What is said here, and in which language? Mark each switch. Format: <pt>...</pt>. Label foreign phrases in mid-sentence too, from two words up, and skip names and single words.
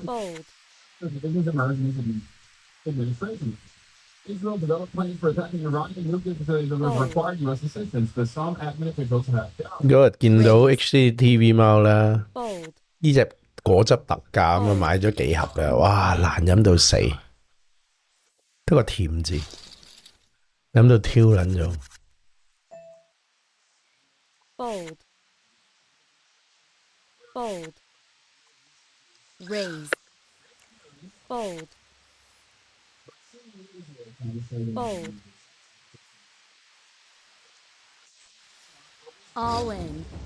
<en>Fold. divisions emerged in his administration. Israel developed plans for attacking Iranian nuclear facilities that would require U.S. assistance, but some admin officials have doubted.</en> <yue>嗰日見到 HDTV 貓啦， Fold. 呢隻果汁特價咁啊，買咗幾盒嘅，哇，難飲到死，得個甜字，飲到挑撚咗。</yue> <en>Fold. Fold. Raise. Fold. Fold. All in.</en>